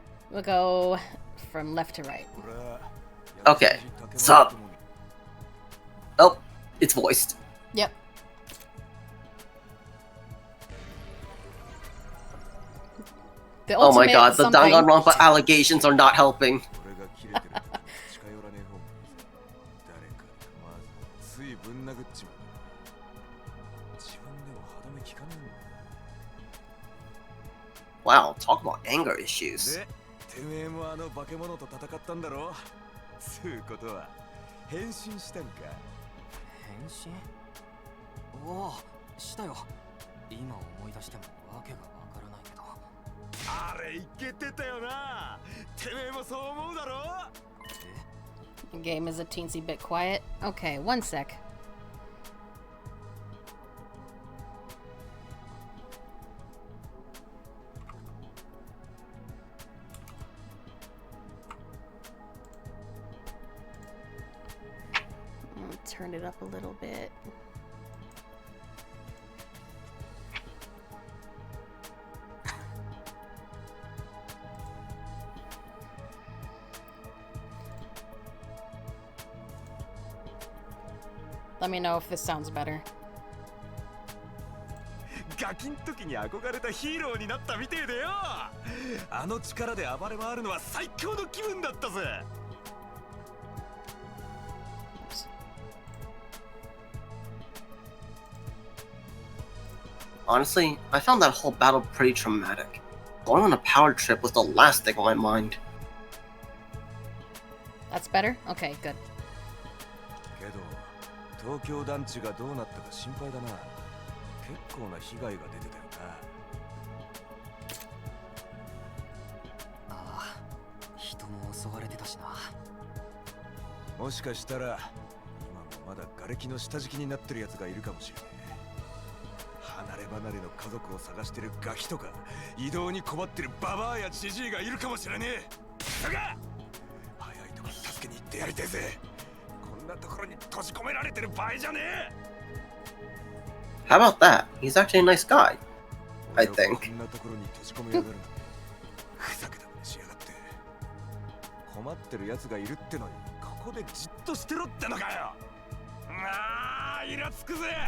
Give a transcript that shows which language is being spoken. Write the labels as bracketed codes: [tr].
[en] We'll go from left to right. Okay, sup? Oh, it's voiced. Yep. The Oh my ultimate god, the something. Danganronpa allegations are not helping. [ja] 俺が切れてるから近寄らねえ方がいいぜ。誰かに構わずついぶん殴っちまう。自分でも歯止め効かねえんだ。 [en] Wow, talk about anger issues. [ja] で、てめえもあの化け物と戦ったんだろ。つうことは変身したんか。変身？おお、したよ。今思い出してもわけがわからないけど。あれいけてたよな。てめえもそう思うだろ。 [en] The game is a teensy bit quiet. Okay, one sec. Turn it up a little bit. Let me know if this sounds better. [ja] ガキん時に憧れたヒーローになったみてえでよ。あの力で暴れ回るのは最強の気分だったぜ。 [en] Honestly, I found that whole battle pretty traumatic. Going on a power trip was the last thing on my mind. That's better? Okay, good. [ja] けど、東京団地がどうなったか心配だな。結構な被害が出てたよな。ああ、人も襲われてたしな。もしかしたら今もまだ瓦礫の下敷きになってるやつがいるかもしれない。離れ離れの家族を探してるガキとか移動に困ってるババアやジジイがいるかもしれねえ。だが早いとこ助けに行ってやりてえぜ。こんなところに閉じ込められてる場合じゃねえ。 [en] How about that? He's actually a nice guy, I think. [ja] こんなところに閉じ込めやがるの。ふざけたまねしやがって。困ってるやつがいるってのにここでじっとしてろってのかよ。ああ、イラつくぜ。